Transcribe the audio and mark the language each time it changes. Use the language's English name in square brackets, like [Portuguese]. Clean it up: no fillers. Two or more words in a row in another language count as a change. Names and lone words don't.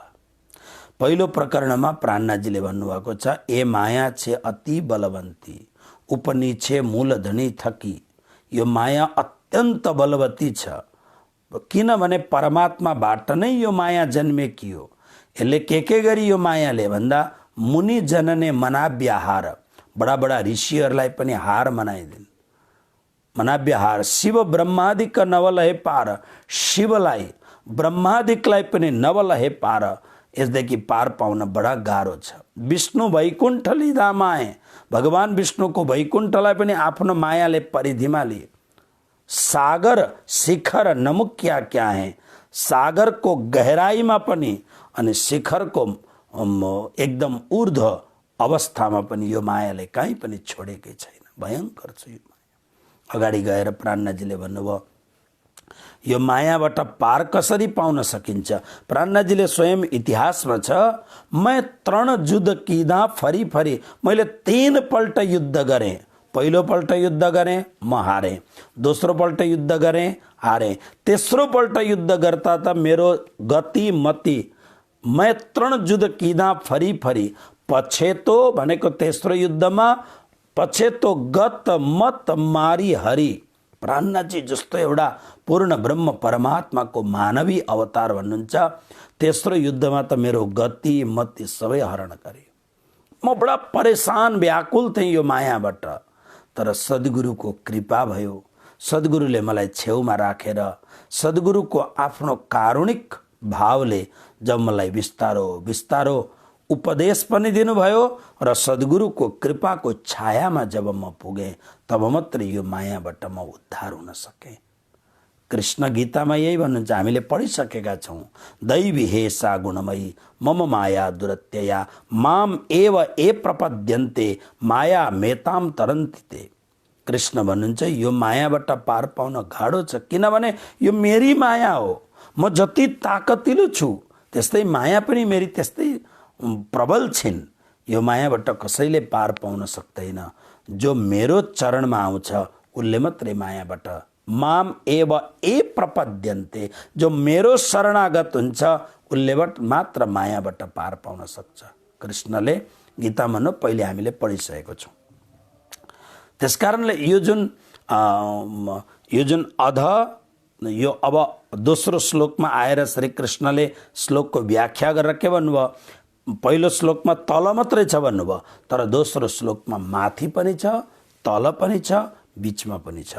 [Nepali] पहिलो प्रकरणमा प्राणनाथजीले भन्नुभएको छ, [Gujarati] ए माया छे अति बलवन्ती, उपनिछे मूलधनी थकी। [Nepali] यो माया अत्यन्त बलवती छ, किनभने परमात्माबाट नै यो माया जन्मेकी हो। यसले के गरी यो मायाले भन्दा मुनि जनने [Gujarati] मनाव्य हार, [Nepali] बडा बडा ऋषिहरूलाई पनि हार मनाइदिन्। मनाव्य हार शिव ब्रह्मादिक नवल हे पार, शिवलाई ब्रह्मादिकलाई पनि [Gujarati] नवल हे पार, [Nepali] यसदेखि पार पाउन बडा गाह्रो छ। [Gujarati] विष्णु वैकुण्ठ लिँदा माए, [Nepali] भगवान विष्णुको वैकुण्ठलाई पनि आफ्नो मायाले परिधिमा लिए। [Hindi] सागर शिखर नमुक्या क्या है, [Nepali] सागर को गहराईमा पनि अनि शिखरको एकदम ऊर्ध्व अवस्थामा पनि यो मायाले कहीँ पनि छोडेकै छैन। भयंकर छ यो माया। अगाडि गएर प्राणनाथजीले भन्नुभयो यो मायाबाट पार कसरी पाउन सकिन्छ। प्राणनाथजीले स्वयं इतिहासमा छ, [Sindhi] मैं 3 युद्ध किदा फरी फरी, [Nepali] मैले 3 पल्ट युद्ध गरेँ। पहिलो पल्ट युद्ध गरेँ, म हारेँ। दोस्रो पल्ट युद्ध गरेँ, हारेँ। तेस्रो पल्ट युद्ध गर्दा त मेरो गति मति, [Sindhi] मैं 3 युद्ध किदा फरी फरी, [Nepali] पछेतो भनेको तेस्रो युद्धमा [Sindhi] पछेतो गत मत मारी हरि। [Nepali] प्राणनाथजी जस्तो एउटा पूर्ण ब्रह्म परमात्माको मानवी अवतार भन्नुहुन्छ, तेस्रो युद्धमा त मेरो गति मति सबै हरण गरे। म बडा परेशान व्याकुल थिएँ यो मायाबाट, तर सद्गुरुको कृपा भयो। सद्गुरुले मलाई छेउमा राखेर सद्गुरुको आफ्नो कारुणिक भावले जब मलाई बिस्तारो बिस्तारो उपदेश पनि दिनुभयो र सद्गुरुको कृपाको छायामा जब म पुगेँ तब मात्र यो मायाबाट म उद्धार हुन सकेँ। कृष्ण गीतामा यही भन्नुहुन्छ, हामीले पढिसकेका छौँ, [Sanskrit] दैवी हेसा गुणमयी मम माया दुरत्यया माम एव ए प्रपद्यन्ते माया मेताम तरन्ति ते। [Nepali] कृष्ण भन्नुहुन्छ यो मायाबाट पार पाउन गाह्रो छ, किनभने यो मेरी माया हो। म जति ताकतिलो छु त्यस्तै माया पनि मेरी त्यस्तै प्रबल छिन्। यो मायाबाट कसैले पार पाउन सक्दैन। जो मेरो चरणमा आउँछ उसले मात्रै मायाबाट, [Sanskrit] माम एव ए प्रपद्यन्ते, [Nepali] जो मेरो शरणागत हुन्छ उसले मात्र मायाबाट पार पाउन सक्छ। कृष्णले गीतामा पहिले हामीले पढिसकेको छौँ। त्यसकारणले यो जुन अध यो अब दोस्रो श्लोकमा आएर श्री कृष्णले श्लोकको व्याख्या गरेर के भन्नुभयो, पहिलो श्लोकमा तल मात्रै छ भन्नुभयो, तर दोस्रो श्लोकमा माथि पनि छ, तल पनि छ, बीचमा पनि छ।